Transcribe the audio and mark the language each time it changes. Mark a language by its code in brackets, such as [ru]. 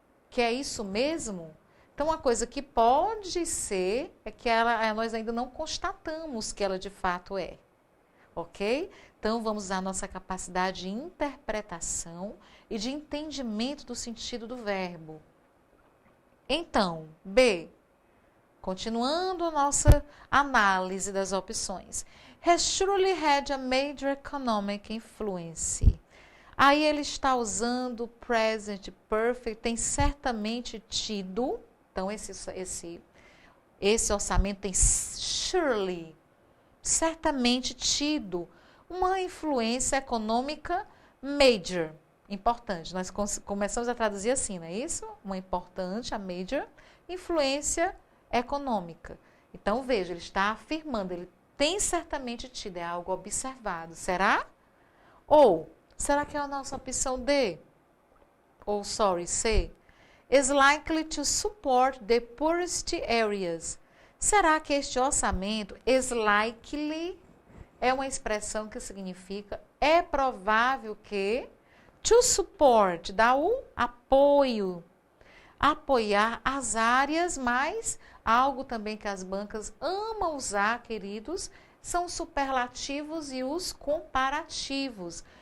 [pt] Que é isso mesmo? Então, uma coisa que pode ser é que nós ainda não constatamos que ela de fato é. Ok? Então, vamos usar a nossa capacidade de interpretação e de entendimento do sentido do verbo. Então, B. Continuando a nossa análise das opções. [en] Has surely had a major economic influence. [pt] Aí ele está usando present perfect, tem certamente tido. Então, esse orçamento tem surely, certamente tido uma influência econômica major, importante. Nós começamos a traduzir assim, não é isso? Uma importante, a major, influência econômica. Então, veja, ele está afirmando, ele tem certamente tido, é algo observado. Será? Ou, será que é a nossa opção D? Ou, C? [en] Is likely to support the poorest areas. [pt] Será que este orçamento, [en] is likely, [pt] é uma expressão que significa é provável que, [en] to support, [pt] dá o apoio, apoiar as áreas, mais algo também que as bancas amam usar, queridos, são os superlativos e os comparativos.